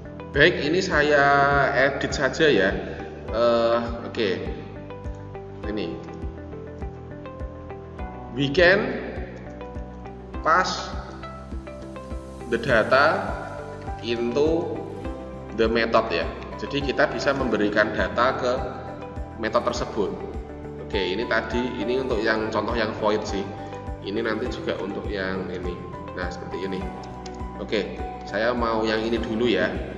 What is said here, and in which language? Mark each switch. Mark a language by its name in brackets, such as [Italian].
[Indonesian] Baik, ini saya edit saja ya. Oke. [English] Ini we can pass the data into the method ya. [Indonesian] Jadi kita bisa memberikan data ke metode tersebut. Oke, ini untuk yang contoh yang void sih. Ini nanti juga untuk yang ini. Nah, seperti ini. Oke, saya mau yang ini dulu ya.